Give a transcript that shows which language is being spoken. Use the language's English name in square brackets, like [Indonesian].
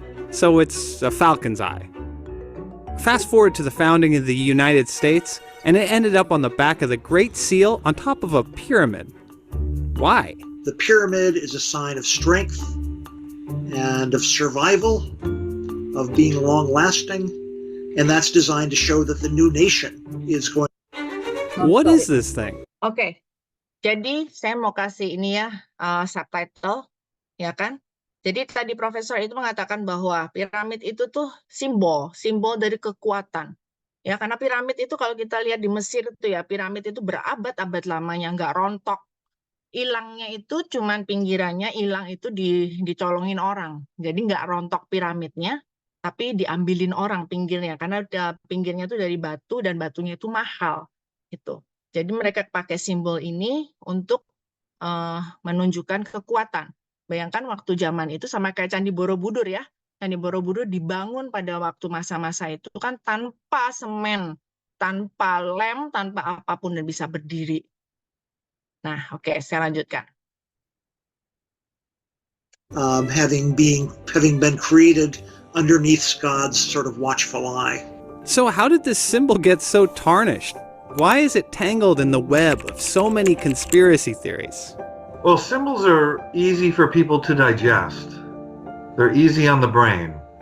[English] So it's a falcon's eye. Fast forward to the founding of the United States, and it ended up on the back of the Great Seal on top of a pyramid. Why? The pyramid is a sign of strength and of survival, of being long-lasting, and that's designed to show that the new nation is going. What is this thing? [Indonesian] Oke, jadi saya mau kasih ini ya, subtitle, ya kan? Jadi tadi profesor itu mengatakan bahwa piramid itu tuh simbol dari kekuatan. Ya, karena piramid itu kalau kita lihat di Mesir itu ya, piramid itu berabad-abad lamanya, nggak rontok. Hilangnya itu cuman pinggirannya, hilang itu dicolongin orang. Jadi nggak rontok piramidnya, tapi diambilin orang pinggirnya. Karena pinggirnya itu dari batu dan batunya itu mahal. Gitu. Jadi mereka pakai simbol ini untuk menunjukkan kekuatan. Bayangkan waktu zaman itu sama kayak Candi Borobudur ya. Candi Borobudur dibangun pada waktu masa-masa itu kan tanpa semen, tanpa lem, tanpa apapun dan bisa berdiri. Nah, oke, saya lanjutkan. [English] Having been created underneath God's sort of watchful eye. So how did this symbol get so tarnished? Why is it tangled in the web of so many conspiracy theories? Well, symbols are easy for people to digest. They're easy on the brain.